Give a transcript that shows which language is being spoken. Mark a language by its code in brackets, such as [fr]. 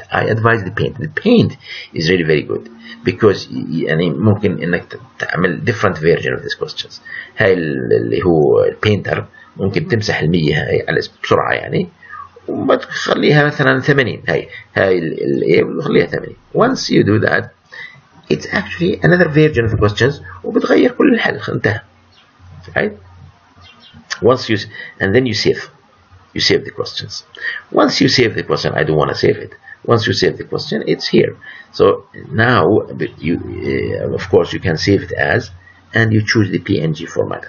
[en] I advise the paint is really very good because [ar] يعني ممكن انك تعمل [en] different version of these questions. [ar] هاي اللي هو البينتر ممكن تمسح 100 هاي على بسرعة يعني وما تخليها مثلا 80. هاي اللي خليها 80. [en] once you do that it's actually another version of the questions [ar] وبتغير كل الحل انتهى. [en] Right? Once you and then you save the questions. Once you save the question, I don't want to save it. Once you save the question, it's here. So now you of course you can save it as, and you choose the PNG format.